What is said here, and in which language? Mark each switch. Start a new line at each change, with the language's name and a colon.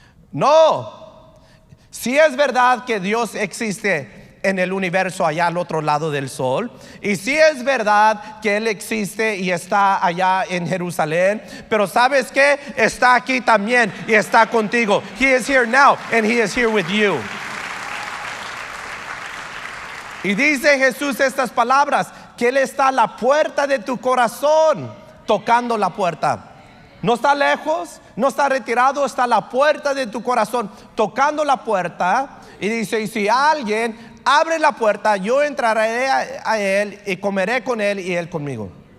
Spanish: No, si es verdad que Dios existe en el universo allá al otro lado del sol, y si es verdad que Él existe y está allá en Jerusalén, pero ¿sabes qué? Está aquí también y está contigo.
English: He is here now and He is here with you.
Spanish: Y dice Jesús estas palabras, que Él está a la puerta de tu corazón, tocando la puerta. No está lejos, no está retirado, está a la puerta de tu corazón, tocando la puerta. Y dice, y si alguien abre la puerta, yo entraré a él y comeré con él y él conmigo.